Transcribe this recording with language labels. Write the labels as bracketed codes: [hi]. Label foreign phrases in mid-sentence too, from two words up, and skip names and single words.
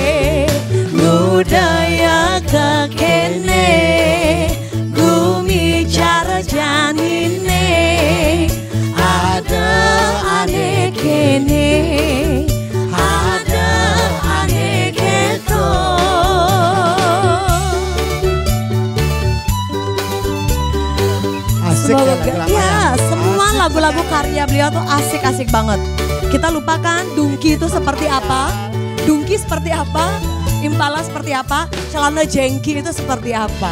[ban] budaya kekene, gumi cara janine, ada ane kene, ada ane keto. [id] asik Ya, semua lagu-lagu karya beliau tuh asik-asik banget. Kita lupakan Dungki itu seperti apa, Dungki seperti apa, Impala seperti apa, celana jengki itu seperti apa.